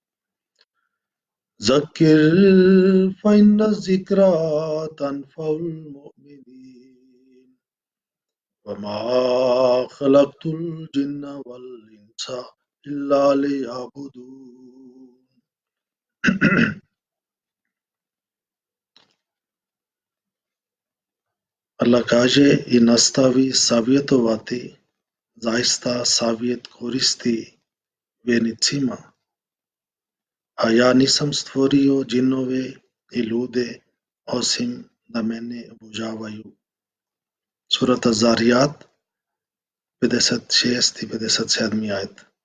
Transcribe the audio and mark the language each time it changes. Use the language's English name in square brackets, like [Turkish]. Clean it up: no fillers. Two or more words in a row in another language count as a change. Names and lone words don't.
[Arabic] ذكر فإن الذكرى تنفع المؤمنين وما خلقت الجن والإنس إلا ليعبدون. [Bosnian] Allah kaže i nastavi savjetovati, zaista savjet koristi vjernicima, a ja nisam stvorio džinove i ljude osim da mene obožavaju. Surata Zariyat 56 i 57 ajet.